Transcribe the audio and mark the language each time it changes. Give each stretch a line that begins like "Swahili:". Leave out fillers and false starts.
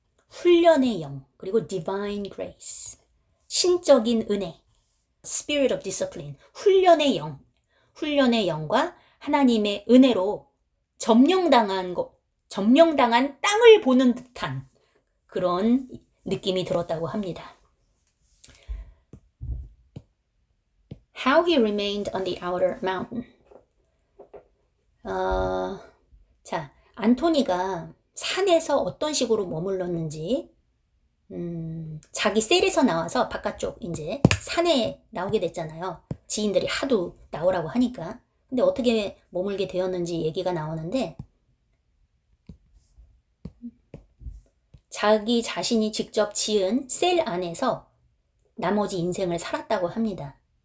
Korean: 훈련의 영, 그리고
English: divine grace,
Korean: 신적인 은혜,
English: spirit of discipline,
Korean: 훈련의 영과 하나님의 은혜로 점령당한 땅을 보는 듯한 그런 느낌이 들었다고 합니다.
English: How he remained on the outer mountain.
Korean: 자, 안토니가 산에서 어떤 식으로 머물렀는지, 자기 셀에서 나와서 바깥쪽 이제 산에 나오게 됐잖아요. 지인들이 하도 나오라고 하니까. 근데 어떻게 머물게 되었는지 얘기가 나오는데, 자기 자신이 직접 지은 셀 안에서 나머지 인생을 살았다고 합니다.